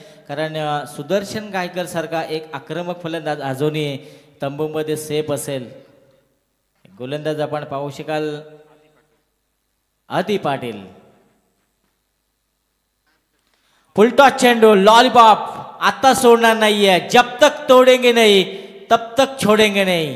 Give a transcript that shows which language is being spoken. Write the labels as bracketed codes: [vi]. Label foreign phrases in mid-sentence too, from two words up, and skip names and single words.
[mr] कारण सुदर्शन गायकर सारखा एक आक्रमक फलंदाज अजूनही तंबूमध्ये सेफ असेल. गोलंदाज आपण पाहू शकाल आदी पाटील. फुलटॉस चेंडू, लॉलीपॉप. आता सोडणार नाहीये. [hi] जब तक तोडेंगे नाही तब तक छोडेंगे नाही.